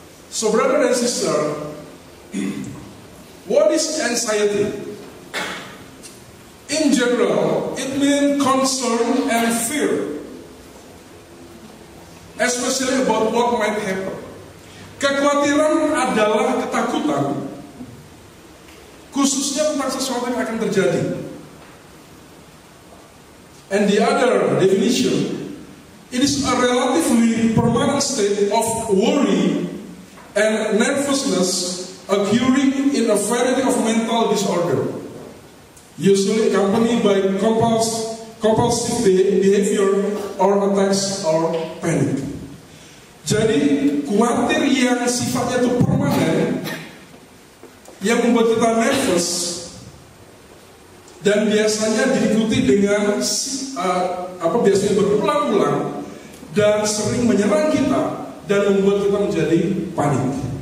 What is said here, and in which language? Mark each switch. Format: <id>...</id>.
<en>So, brother and sister, what is anxiety? In general, it means concern and fear, especially about what might happen.</en> <id>Kekhawatiran adalah ketakutan, khususnya tentang sesuatu yang akan terjadi.</id> <en>And the other definition, it is a relatively permanent state of worry and nervousness occurring in a variety of mental disorder, usually accompanied by compulsive behavior or attacks or panic.</en> <id>Jadi khawatir yang sifatnya itu permanen, yang membuat kita nervous, dan biasanya diikuti dengan biasanya berulang-ulang dan sering menyerang kita dan membuat kita menjadi panik.</id>